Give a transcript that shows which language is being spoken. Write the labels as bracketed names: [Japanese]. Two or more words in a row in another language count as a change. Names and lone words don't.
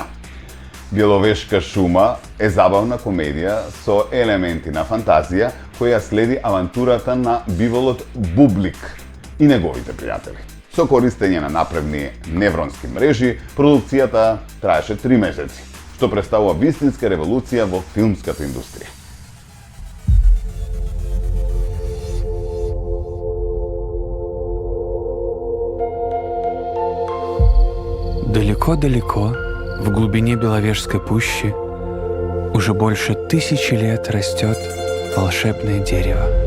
[Macedonian] Беловешка шума е забавна комедија со елементи на фантазија која следи авантурата на биволот Бублик и неговите пријатели. Со користење на напредни невронски мрежи, продукцијата траеше 3 месеци, што представува вистинска револуција во филмската индустрија. [Russian] Далеко-далеко, в глубине Беловежской пущи, уже больше 1000 лет растет волшебное дерево.